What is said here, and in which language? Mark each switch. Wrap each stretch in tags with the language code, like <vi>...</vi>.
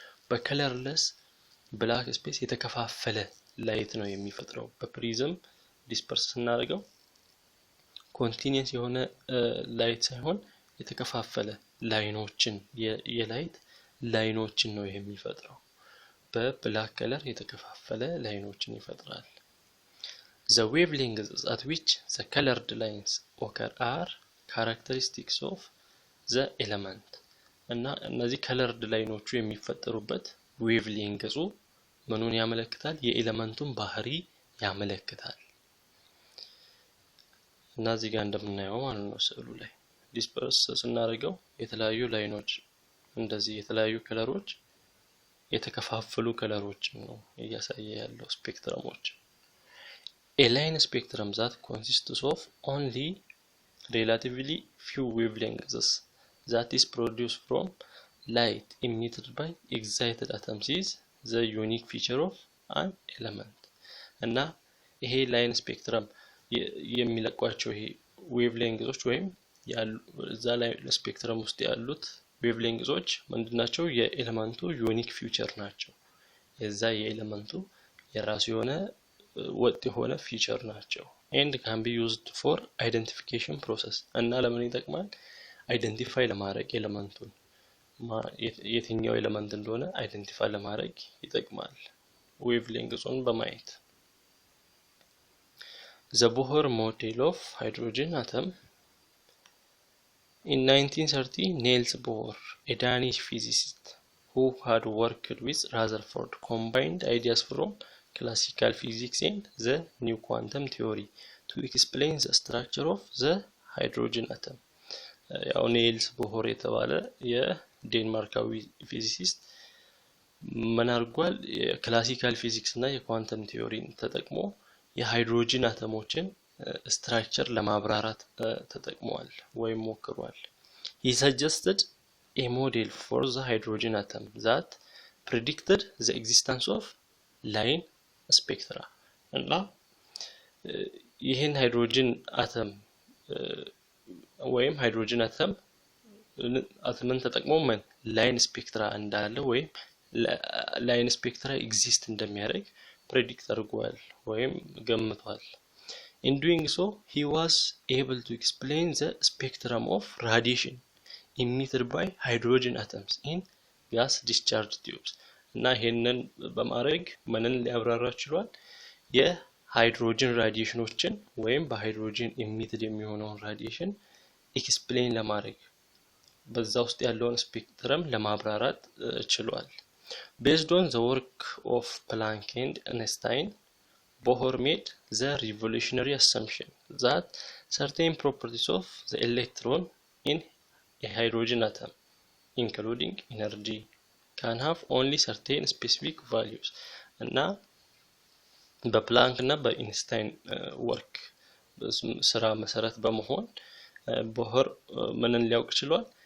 <am>በcolorless black space የተከፋፈለ ላይት ነው የሚፈጥረው። በፕሪዝም ዲስፐርስ ስናደርገው ኮንቲኒየስ የሆነ ላይት ሳይሆን የተከፋፈለ ላይኖችን የላይት ላይኖችን ነው የሚፈጥረው። በብላክ ከለር የተከፋፈለ ላይኖችን ይፈጥራል።</am> <en>The wavelengths at which the colored lines occur are characteristics of the element.</en> <am>እና እነዚህ colored ላይኖቹ የሚፈጠሩበት ዌቭሌንግዙ ምኑን ያመለክታል? የኤሌመንቱን ባህሪ ያመለክታል። እና እዚህ ጋር እንደምናየው ማለት ነው ስዕሉ ላይ ዲስፐርስ ስናደርገው የተለያዩ ላይኖች እንደዚህ የተለያዩ ከለሮች የተከፋፈሉ ከለሮች ነው እያሳየ ያለው ስፔክትረሞች።</am> <en>A line spectrum that consists of only relatively few wavelengths that is produced from light emitted by excited atoms is the unique feature of an element.</en> <am>እና ይሄ ላይን ስፔክትረም የሚለቋቸው ይሄ ዌቭሌንግዞች ወይም እዛ ላይ ስፔክትረም ውስጥ ያሉት ዌቭሌንግዞች ምንድናቸው? የኤሌመንቱ ዩኒክ ፊቸር ናቸው። የዛ የኤሌመንቱ የራሱ የሆነ ወጥ የሆነ ፊቸር ናቸው።</am> <en>and can be used for identification process.</en> <am>እና ለምን ይጠቅማል? አይደንቲፋይ ለማድረግ ኤሌመንቱን የትኛው ኤሌመንት እንደሆነ አይደንቲፋይ ለማድረግ ይጠቅማል ዌቭሌንግዙን በማየት።</am> <en>The Bohr model of hydrogen atom. In 1930, Niels Bohr, a Danish physicist who had worked with Rutherford, combined ideas from classical physics and the new quantum theory to explain the structure of the hydrogen atom.</en> <am>ያው ኒልስ ቦር የተባለ የዴንማርካዊ ፊዚሲስት ምን አድርጓል? የክላሲካል ፊዚክስ እና የኳንተም ቲዮሪን ተጠቅሞ የሃይድሮጅን አተሞችን ስትራክቸር ለማብራራት ተጠቅሟል ወይም ሞክሯል።</am> <en>He suggested a model for the hydrogen atom that predicted the existence of line spectra.</en> <am>እና ይህን ሃይድሮጅን አተም ወይም ሃይድሮጅን አተምን ተጠቅሞ ምን ላይን ስፔክትራ እንዳለ ወይም ላይን ስፔክትራ ኤግዚስት እንደሚያደርግ predict አድርጓል ወይም ገምቷል።</am> <en>In doing so, he was able to explain the spectrum of radiation emitted by hydrogen atoms in gas discharge tubes.</en> <am>እና ይሄንን በማድረግ ምንን ሊያብራራ ችሏል? የሃይድሮጅን ራዲዬሽኖችን ወይም በሃይድሮጅን ኢሚትድ የሚሆነውን ራዲዬሽን ኤክስፕሌን ለማድረግ በዛ ውስጥ ያለውን ስፔክትረም ለማብራራት ችሏል።</am> <en>Based on the work of Planck and Einstein, Bohr made the revolutionary assumption that certain properties of the electron in a hydrogen atom, including energy, can have only certain specific values.</en> <am>እና በፕላንክ እና በኢንስታይን ወርክ ስራ መሰረት በመሆን ቦህር ምንን ሊያውቅ ችሏል?</am>